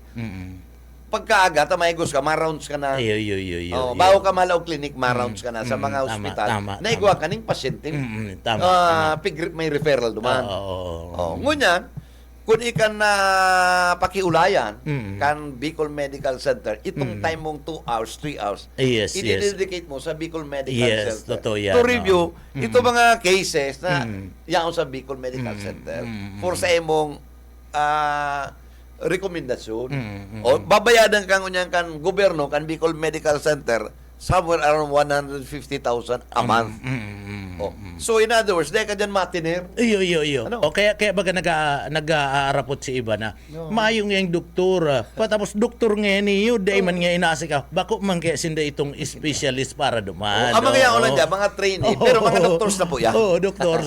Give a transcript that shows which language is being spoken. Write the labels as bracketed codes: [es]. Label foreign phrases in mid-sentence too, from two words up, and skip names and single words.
[bik] Pagkaaga, maigos ka, ma-rounds ka na. Iyo. Bago ka malaw clinic, ma-rounds ka na sa mga ospital. Naigwa ka ng pasyente. May referral duman. Ngunyan, kung ikan na pakiulayan kan Bicol Medical Center, itong time mong [en] 2 hours, 3 hours, [bik] i-dedicate mo sa Bicol Medical Center [en] to review [bik] ito mga cases na yaon sa Bicol Medical Center for sa imong rekomendasyon. O babayadan kang unyan kan gobyerno kan Bicol Medical Center [en] somewhere around 150,000 a month. Oh. So in other words, [bik] dahil ka dyan matiner. Iyo. Ano? O kaya baga nag-aarapot si iba na mayong yung doktor. Patapos doktor nga niyo, dahil man nga inaasi ka. Bako man kaya sinda itong specialist para duman. Ang mga yaon dyan, mga trainee, pero mga doctors na po yan. Oo, doctors.